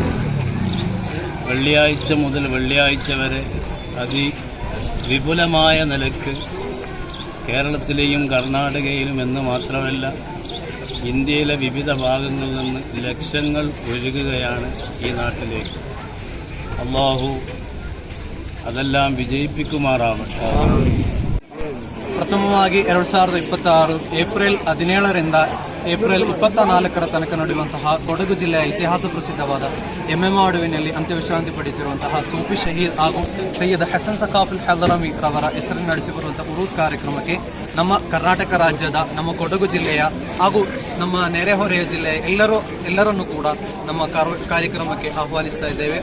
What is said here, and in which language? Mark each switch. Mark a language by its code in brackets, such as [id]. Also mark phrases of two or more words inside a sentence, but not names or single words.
[ml] വെള്ളിയാഴ്ച മുതൽ വെള്ളിയാഴ്ച വരെ അതിവിപുലമായ നിലക്ക് കേരളത്തിലെയും കർണാടകയിലും എന്ന് മാത്രമല്ല ഇന്ത്യയിലെ വിവിധ ഭാഗങ്ങളിൽ നിന്ന് ലക്ഷങ്ങൾ ഒഴുകുകയാണ് ഈ നാട്ടിലേക്ക്. അല്ലാഹു അതെല്ലാം വിജയിപ്പിക്കുമാറാവട്ടെ. [kn] ಪ್ರಥಮವಾಗಿ 2026 ಏಪ್ರಿಲ್ 17ರಿಂದ ಏಪ್ರಿಲ್ 24ರ ತನಕ ನಡೆಯುವಂತಹ ಕೊಡಗು ಜಿಲ್ಲೆಯ ಇತಿಹಾಸ ಪ್ರಸಿದ್ಧವಾದ ಎಂಬೆಮಾಡುವಿನಲ್ಲಿ ಅಂತ್ಯವಿಶ್ರಾಂತಿ ಪಡೆಯುತ್ತಿರುವಂತಹ ಸೂಫಿ ಶಹೀದ್ ಹಾಗೂ ಸೈಯದ್ ಹಸನ್ ಸಕಾಫುಲ್ ಹದರಮಿ ರವರ ಹೆಸರಿನ ನಡೆಸಿಬರುವಂತಹ ಉರೂಸ್ ಕಾರ್ಯಕ್ರಮಕ್ಕೆ ನಮ್ಮ ಕರ್ನಾಟಕ ರಾಜ್ಯದ, ನಮ್ಮ ಕೊಡಗು ಜಿಲ್ಲೆಯ ಹಾಗೂ ನಮ್ಮ ನೆರೆಹೊರೆಯ ಜಿಲ್ಲೆಯ ಎಲ್ಲರನ್ನೂ ಕೂಡ ನಮ್ಮ ಕಾರ್ಯಕ್ರಮಕ್ಕೆ ಆಹ್ವಾನಿಸ್ತಾ ಇದ್ದೇವೆ.